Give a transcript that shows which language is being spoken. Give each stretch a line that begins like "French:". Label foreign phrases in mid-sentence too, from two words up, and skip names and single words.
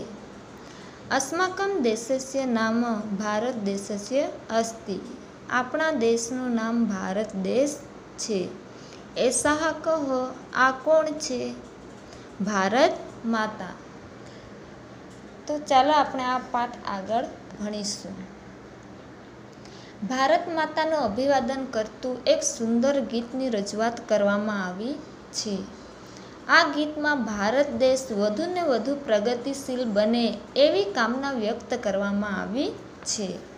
Sanskrit: अस्माकं देशस्य नाम भारत देशस्य अस्ति।
Gujarati: આપણા દેશનું નામ ભારત દેશ છે।
Sanskrit: एषः कः?
Gujarati: આ કોણ છે? भारत माता। તો ચાલો આપણે આ પાઠ આગળ ભણીશું। ભારત માતાનું અભિવાદન કરતું એક સુંદર ગીતની રજૂઆત કરવામાં આવી છે। આ ગીતમાં ભારત દેશ વધુને વધુ પ્રગતિશીલ બને એવી કામના વ્યક્ત કરવામાં આવી છે।